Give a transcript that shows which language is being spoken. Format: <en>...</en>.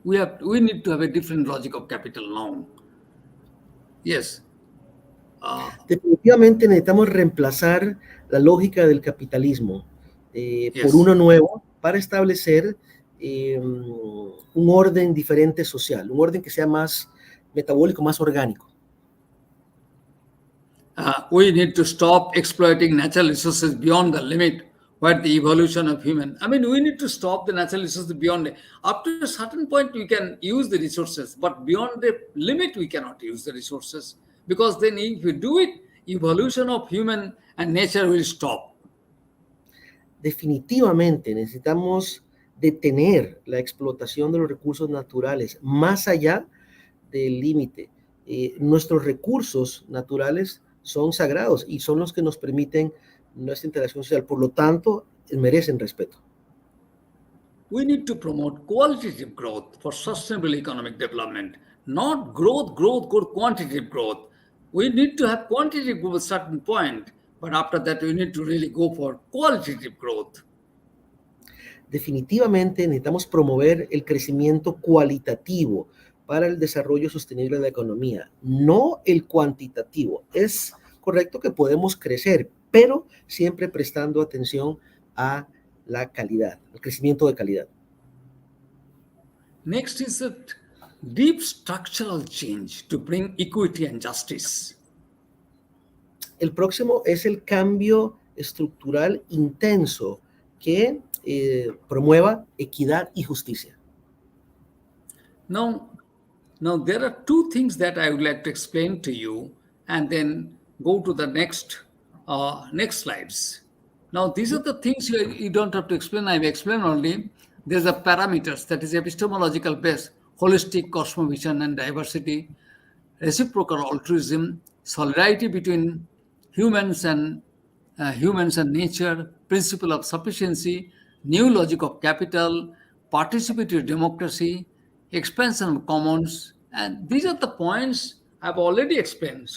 <en>We need to have a different logic of capital now. Yes.</en> <es>Definitivamente necesitamos reemplazar la lógica del capitalismo por uno nuevo para establecer un orden diferente social, un orden que sea más metabólico, más orgánico.</es> <en>We need to stop exploiting natural resources beyond the limit where the evolution of human. We need to stop the natural resources beyond. Up to a certain point, we can use the resources, but beyond the limit, we cannot use the resources. Because then if we do it, evolution of human and nature will stop.</en> <es>Definitivamente necesitamos detener la explotación de los recursos naturales más allá del límite. Nuestros recursos naturales son sagrados y son los que nos permiten nuestra interacción social. Por lo tanto, merecen respeto.</es> <en>We need to promote qualitative growth for sustainable economic development, not growth, quantitative growth. We need to have quantitative growth at a certain point, but after that, we need to really go for qualitative growth.</en> <es>Definitivamente necesitamos promover el crecimiento cualitativo para el desarrollo sostenible de la economía, no el cuantitativo. Es correcto que podemos crecer, pero siempre prestando atención a la calidad, al crecimiento de calidad.</es> <en>Next is a deep structural change to bring equity and justice.</en> <es>El próximo es el cambio estructural intenso que promueva equidad y justicia.</es> <en>Now, there are two things that I would like to explain to you, and then go to the next slides. Now, these are the things you don't have to explain. I've explained only. There's a parameters, that is epistemological base, holistic cosmovision and diversity, reciprocal altruism, solidarity between humans and nature, principle of sufficiency, new logic of capital, participatory democracy, expansion of commons, and these are the points I've already explained.</en>